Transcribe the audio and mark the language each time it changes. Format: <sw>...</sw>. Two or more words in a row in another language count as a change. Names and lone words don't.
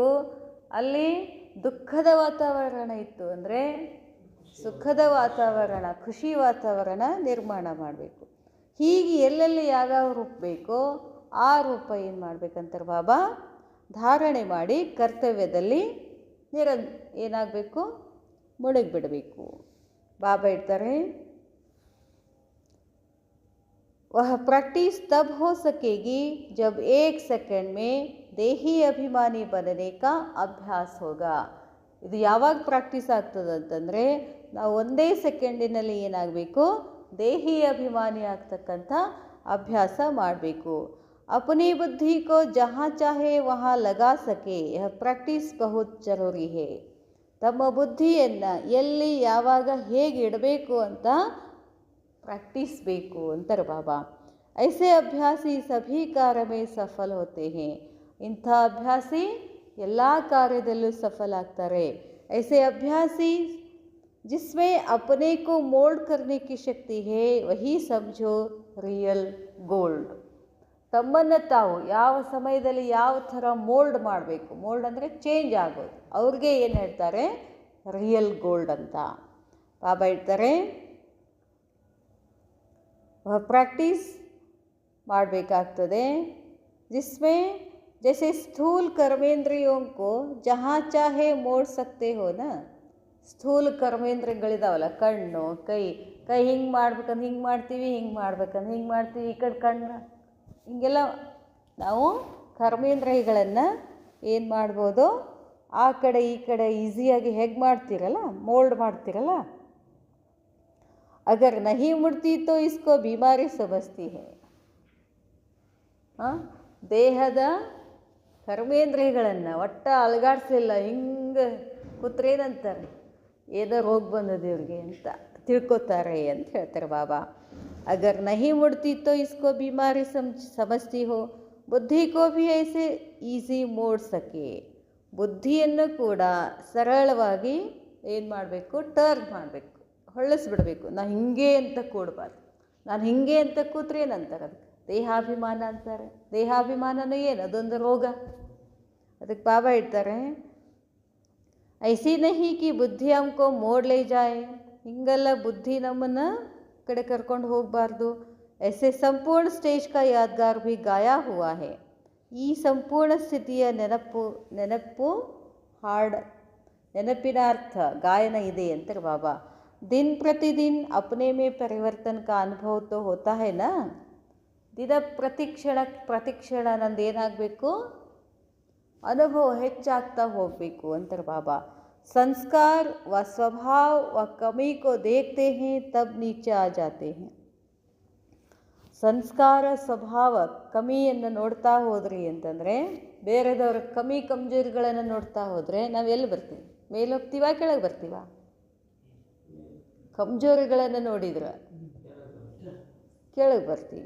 <kn>ಅಲ್ಲಿ ದುಃಖದ ವಾತಾವರಣ ಇತ್ತು ಅಂದರೆ ಸುಖದ ವಾತಾವರಣ, ಖುಷಿ ವಾತಾವರಣ ನಿರ್ಮಾಣ ಮಾಡಬೇಕು. ಹೀಗೆ ಎಲ್ಲೆಲ್ಲಿ ಯಾವ್ಯಾವ ರೂಪ ಬೇಕೋ ಆ ರೂಪ ಏನು ಮಾಡಬೇಕಂತಾರೆ ಬಾಬಾ, ಧಾರಣೆ ಮಾಡಿ ಕರ್ತವ್ಯದಲ್ಲಿ ಏನಾಗಬೇಕು, ಮುಳುಗಿಬಿಡಬೇಕು. ಬಾಬಾ ಹೇಳ್ತಾರೆ,</kn> <hi>वह प्रैक्टिस तब हो सकेगी जब एक सेकंड में देही अभिमानी बनने का अभ्यास होगा.</hi> <kn>ಇದು ಯಾವಾಗ ಪ್ರಾಕ್ಟೀಸ್ ಆಗ್ತದೆ ಅಂತಂದರೆ ನಾವು ಒಂದೇ ಸೆಕೆಂಡಿನಲ್ಲಿ ಏನಾಗಬೇಕು, ದೇಹಿ ಅಭಿಮಾನಿ ಆಗ್ತಕ್ಕಂಥ ಅಭ್ಯಾಸ ಮಾಡಬೇಕು.</kn> <hi>अपनी बुद्धि को जहाँ चाहे वहाँ लगा सके यह प्रैक्टिस बहुत जरूरी है.</hi> <kn>ತಮ್ಮ ಬುದ್ಧಿಯನ್ನು ಎಲ್ಲಿ ಯಾವಾಗ ಹೇಗೆ ಇಡಬೇಕು ಅಂತ प्रैक्टिस ಬೇಕು ಅಂತಾರೆ ಬಾಬಾ.</kn> <hi>ऐसे अभ्यासी सभी कार्य में सफल होते हैं.</hi> <kn>ಇಂಥ ಅಭ್ಯಾಸಿ ಎಲ್ಲ ಕಾರ್ಯದಲ್ಲೂ ಸಫಲ ಆಗ್ತಾರೆ.</kn> <hi>ऐसे अभ्यासी जिसमें अपने को मोल्ड करने की शक्ति है वही समझो</hi> <en>real gold.</en> <kn>ತಮ್ಮನ್ನು ತಾವು ಯಾವ ಸಮಯದಲ್ಲಿ ಯಾವ ಥರ ಮೋಲ್ಡ್ ಮಾಡಬೇಕು, ಮೋಲ್ಡ್ ಅಂದರೆ ಚೇಂಜ್ ಆಗೋದು, ಅವ್ರಿಗೆ ಏನು ಹೇಳ್ತಾರೆ,</kn> <en>real gold</en> <kn>ಅಂತ ಬಾಬಾ ಹೇಳ್ತಾರೆ. प्रैक्टिस ಮಾಡಬೇಕಾಗ್ತದೆ.</kn> <hi>जिसमें जैसे स्थूल कर्मेंद्रियों को जहाँ चाहे मोड़ सकते हो ना.</hi> <kn>ಸ್ಥೂಲ ಕರ್ಮೇಂದ್ರಿಯಗಳಿದಾವಲ್ಲ, ಕಣ್ಣು ಕೈ ಹಿಂಗೆ ಮಾಡ್ಬೇಕಂದ್ರೆ ಹಿಂಗೆ ಮಾಡ್ತೀವಿ, ಹಿಂಗೆ ಮಾಡ್ಬೇಕಂದ್ರೆ ಹಿಂಗೆ ಮಾಡ್ತೀವಿ, ಈ ಕಡೆ ಕಣ್ಣು ಹಿಂಗೆಲ್ಲ ನಾವು ಕರ್ಮೇಂದ್ರಿಯಗಳನ್ನು ಏನು ಮಾಡ್ಬೋದು, ಆ ಕಡೆ ಈ ಕಡೆ ಈಸಿಯಾಗಿ ಹೇಗೆ ಮಾಡ್ತೀರಲ್ಲ, ಮೋಲ್ಡ್ ಮಾಡ್ತೀರಲ್ಲ.</kn> <hi>अगर नहीं मुड़ती तो इसको बीमारी समझती है.</hi> <kn>ದೇಹದ ಕರ್ಮೇಂದ್ರಿಯಗಳನ್ನು ಒಟ್ಟ ಅಲಗಾಡಿಸಲಿಲ್ಲ, ಹಿಂಗೆ ಕೂತ್ರೇನಂತಾರೆ, ಏನೋ ರೋಗ ಬಂದದ್ದು ಇವ್ರಿಗೆ ಅಂತ ತಿಳ್ಕೊತಾರೆ ಅಂತ ಹೇಳ್ತಾರೆ ಬಾಬಾ.</kn> <hi>अगर नहीं मुड़ती तो इसको बीमारी समझती हो. बुद्धि को भी ऐसे ईज़ी मोड़ सके.</hi> <kn>ಬುದ್ಧಿಯನ್ನು ಕೂಡ ಸರಳವಾಗಿ ಏನು ಮಾಡಬೇಕು, ಟರ್ನ್ ಮಾಡಬೇಕು, ಹೊಳ್ಳಿಸ್ಬಿಡ್ಬೇಕು. ನಾನು ಹಿಂಗೆ ಅಂತ ಕೂಡಬಾರ್ದು. ನಾನು ಹಿಂಗೆ ಅಂತ ಕೂತ್ರೆ ಏನಂತಾರೆ, ಅದಕ್ಕೆ ದೇಹಾಭಿಮಾನ ಅಂತಾರೆ. ದೇಹಾಭಿಮಾನನೂ ಏನು, ಅದೊಂದು ರೋಗ. ಅದಕ್ಕೆ ಬಾಬಾ ಹೇಳ್ತಾರೆ,</kn> <hi>ऐसी नहीं कि बुद्धि हमको मोड़ ले जाए.</hi> <kn>ಹಿಂಗೆಲ್ಲ ಬುದ್ಧಿ ನಮ್ಮನ್ನು ಕಡೆ ಕರ್ಕೊಂಡು ಹೋಗಬಾರ್ದು.</kn> <hi>ऐसे संपूर्ण स्टेज का यादगार भी गाया हुआ है.</hi> <kn>ಈ ಸಂಪೂರ್ಣ ಸ್ಥಿತಿಯ ನೆನಪು ನೆನಪಿನ ಅರ್ಥ ಗಾಯನ ಇದೆ ಅಂತಾರೆ ಬಾಬಾ.</kn> <hi>दिन प्रतिदिन अपने में परिवर्तन का अनुभव तो होता है ना.</hi> <kn>ದಿನ ಪ್ರತಿಕ್ಷಣ ನಂದು ಏನಾಗಬೇಕು, ಅನುಭವ ಹೆಚ್ಚಾಗ್ತಾ ಹೋಗಬೇಕು ಅಂತಾರೆ ಬಾಬಾ.</kn> <hi>संस्कार व स्वभाव व कमी को देखते हैं तब नीचे आ जाते हैं.</hi> <kn>ಸಂಸ್ಕಾರ ಸ್ವಭಾವ ಕಮಿಯನ್ನು ನೋಡ್ತಾ ಹೋದ್ರಿ ಅಂತಂದರೆ, ಬೇರೆದವ್ರ ಕಮಜೋರಿಗಳನ್ನು ನೋಡ್ತಾ ಹೋದರೆ ನಾವು ಎಲ್ಲಿ ಬರ್ತೀವಿ, ಮೇಲೆ ಹೋಗ್ತೀವ ಕೆಳಗೆ ಬರ್ತೀವ? ಕಮ್ಜೋರಿಗಳನ್ನು ನೋಡಿದ್ರೆ ಕೆಳಗೆ ಬರ್ತೀವಿ.</kn>